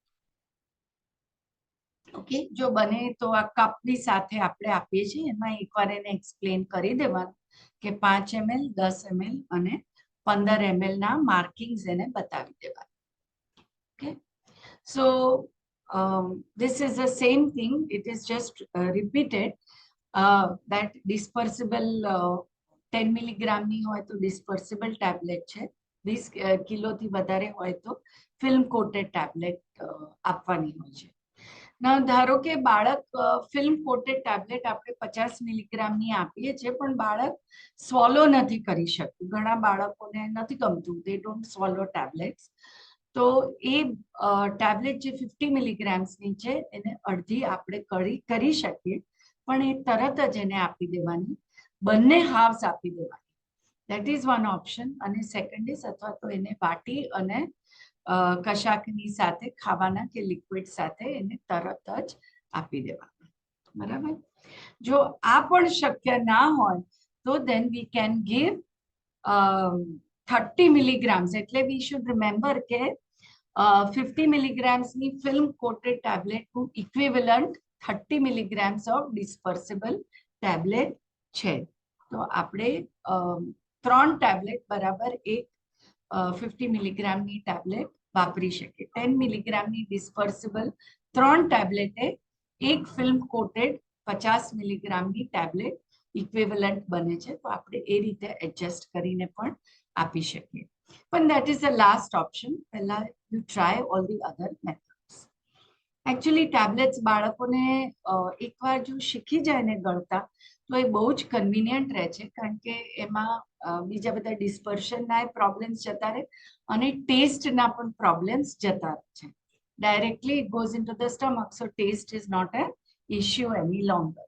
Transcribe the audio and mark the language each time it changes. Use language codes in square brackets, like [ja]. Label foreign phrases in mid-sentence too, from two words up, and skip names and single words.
[gu] ઓકે. જો બને તો આ કપની સાથે આપણે આપીએ છીએ એમાં એકવાર એને એક્સપ્લેન કરી દેવાનું કે 5 ml, 10 ml અને 15 ml ના માર્કિંગ્સ એને બતાવી દેવાના. ઓકે. [en] સો this is the same thing, it is just repeated. That dispersible [gu] 10 મિલીગ્રામની હોય તો [en] dispersible tablet [gu] છે, 20 કિલોથી વધારે હોય તો [en] film coated tablet [gu] આપવાની હોય છે. ના ધારો કે બાળક [en] film coated tablet [gu] આપણે 50 મિલીગ્રામની આપીએ છીએ, પણ બાળક સ્વોલો નથી કરી શકતું. ઘણા બાળકોને નથી ગમતું, [en] they don't swallow tablets. [gu] તો એ ટેબ્લેટ જે 50 મિલીગ્રામ્સની છે એને અડધી આપણે કરી શકીએ, પણ એ તરત જ એને આપી દેવાની. બંને હાફ્સ આપી દેવાની. [en] That is one option. [gu] અને [en] second is [gu] અથવા તો એને વાટી અને કશાકની સાથે ખાવાના કે લિક્વિડ સાથે એને તરત જ આપી દેવાનું. બરાબર. જો આ પણ શક્ય ના હોય તો [en] then we can give 30 milligrams. એટલે we should remember કે 50 milligrams ની film coated tablet નું equivalent 30 milligrams of dispersible tablet છે. [gu] તો આપણે 3 ટેબ્લેટ બરાબર એક 50 મિલીગ્રામની ટેબ્લેટ વાપરી શકીએ. 10 મિલીગ્રામની ડિસ્પર્સિબલ 3 ટેબ્લેટે એક [en] film coated [gu] 50 મિલીગ્રામની ટેબ્લેટ ઇક્વિવેલન્ટ બને છે. તો આપણે એ રીતે એડજસ્ટ કરીને પણ આપી શકીએ. [en] પણ that is the last option. પહેલા you try all the other methods. [gu] એકચ્યુઅલી ટેબ્લેટ્સ બાળકોને એકવાર જો શીખી જાય ને ગળતા તો એ બહુ જ કન્વિનિયન્ટ રહે છે, કારણ કે એમાં બીજા બધા ડિસ્પર્શનના પ્રોબ્લેમ્સ જતા રહે અને ટેસ્ટના પણ પ્રોબ્લેમ્સ જતા રહે છે. [en] directly it goes in to the stomach, so taste is not an issue any longer.